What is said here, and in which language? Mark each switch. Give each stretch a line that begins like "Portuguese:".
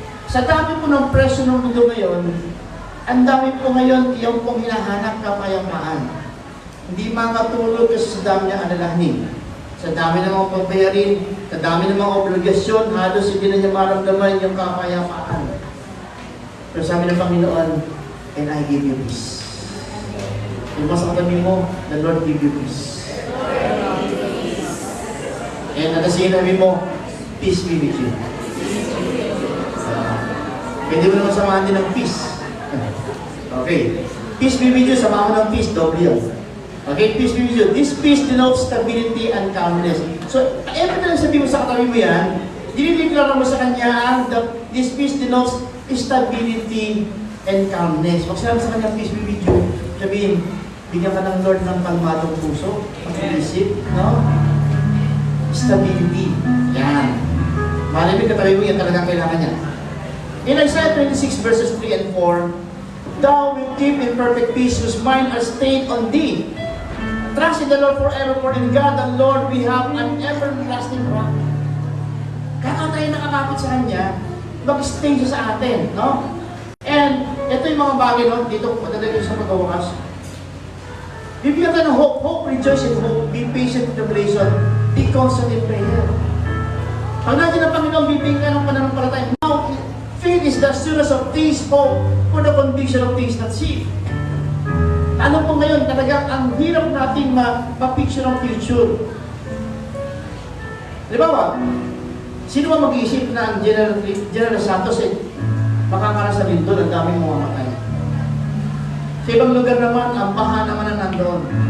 Filipino: Sa dami po ng presyo ng mundo ngayon, ang dami po ngayon yung pong hinahanap kapayapaan. Hindi makatulog kasi sa dami ng alalahanin. Sa dami ng mga pagbayarin, sa dami ng mga obligasyon, halos hindi na niya maramdaman yung kapayapaan. Pero sabi ng Panginoon,
English: and I give you peace.
Filipino: Yung mas katabi mo,
English: the Lord give you peace. And at the same time mo, peace be with you.
Filipino: Pwede mo naman samahan din ng peace. Okay.
English: Peace be with you,
Filipino: samahan mo ng peace, doble yun.
English: Okay, peace be with you. This peace denotes stability and calmness.
Filipino: So, every time sabi mo sa katabi mo yan, dinideklara mo sa kanya,
English: this peace denotes stability and calmness.
Filipino: Pag sinabi sa kanya,
English: peace be with you,
Filipino: sabihin, bigyan ka ng Lord ng kalmadong puso, pag-iisip, no? stability. Yan. Malamig katabi mo, yan talagang kailangan niya.
English: In Isaiah 26 verses 3 and 4, Thou will keep in perfect peace whose mind are stayed on Thee. Trust in the Lord forever, for in God the Lord we have an everlasting rock.
Filipino: Kaya tayo nakakapit sa Kanya, mag-stay siya sa atin, no? And ito yung mga bagay, no? Dito, madali ko sa pagkawakas. Bibigyan tayo ng hope.
English: Hope, rejoice in hope. Be patient in tribulation. Be constant in prayer.
Filipino: Pag natin ang Panginoon, bibigyan ka ng pananampalataya.
English: Now, faith is the assurance of things hoped for the conviction of things not seen.
Filipino: Ano po ngayon, talagang ang hirap natin ma-picture ang future. Di ba ba? Sino ba mag-iisip na ang General Santos makakaroon sa lindol, ang daming mga matay? Sa ibang lugar naman, ang baha naman na nandoon.